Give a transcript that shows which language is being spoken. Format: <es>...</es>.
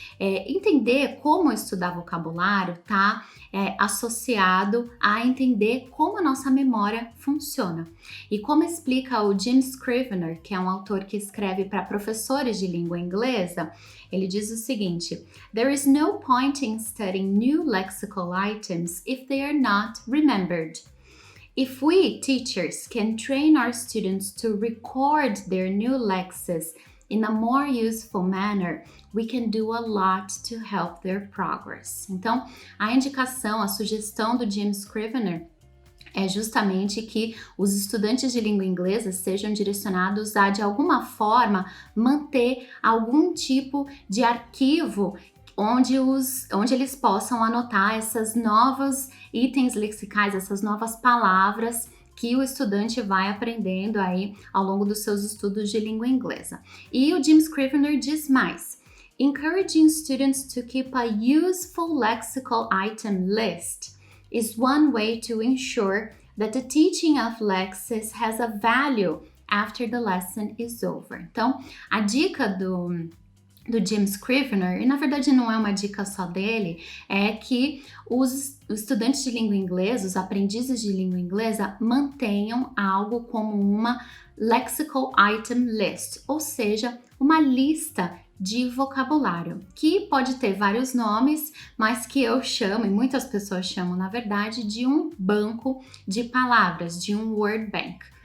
<pt>Entender como estudar vocabulário está associado a entender como a nossa memória funciona. E como explica o Jim Scrivener, que é um autor que escreve para professores de língua inglesa, ele diz o seguinte:</pt> <en>"There is no point in studying new lexical items if they are not remembered. If we, teachers, can train our students to record their new lexes in a more useful manner, we can do a lot to help their progress."</en> <pt>Então, a indicação, a sugestão do Jim Scrivener é justamente que os estudantes de língua inglesa sejam direcionados a, de alguma forma, manter algum tipo de arquivo onde eles possam anotar essas novas itens lexicais, essas novas palavras que o estudante vai aprendendo aí ao longo dos seus estudos de língua inglesa. E o Jim Scrivener diz mais:</pt> <en>"Encouraging students to keep a useful lexical item list is one way to ensure that the teaching of lexes has a value after the lesson is over."</en> <pt>Então, a dica do Jim Scrivener, e na verdade não é uma dica só dele, é que os estudantes de língua inglesa, os aprendizes de língua inglesa, mantenham algo como uma</pt> <en>lexical item list,</en> <pt>ou seja, uma lista de vocabulário, que pode ter vários nomes, mas que eu chamo, e muitas pessoas chamam, na verdade, de um banco de palavras, de um word bank.</pt>